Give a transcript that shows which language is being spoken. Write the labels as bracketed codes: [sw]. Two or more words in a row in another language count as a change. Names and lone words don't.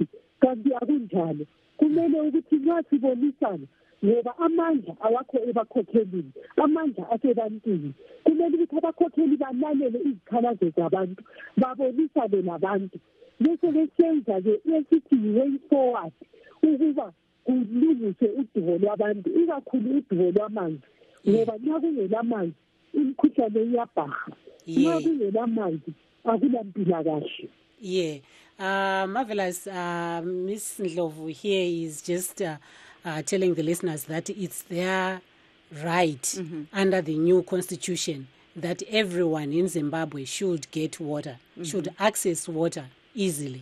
[nd] Kanti akunjalo. Kumele ukuthi nxa sibonisana ngoba amandla awakho ebakhokhelini, amandla asebantwini. Kumele ukuthi abakhokheli balalele izikhalazo zabantu babonisane nabantu bese besenza-ke esithi [en] way forward [nd] ukuba kulungiswe udubo lwabantu ikakhulu udubo lwamanzi ngoba nxa kungelamanzi imikhuhlane iyabhaha. Nxa kungelamanzi akulampilakahle. [en] Yeah. Marvelous. Miss Ndlovu here is just telling the listeners that it's their right under the new constitution that everyone in Zimbabwe should get water, should access water easily.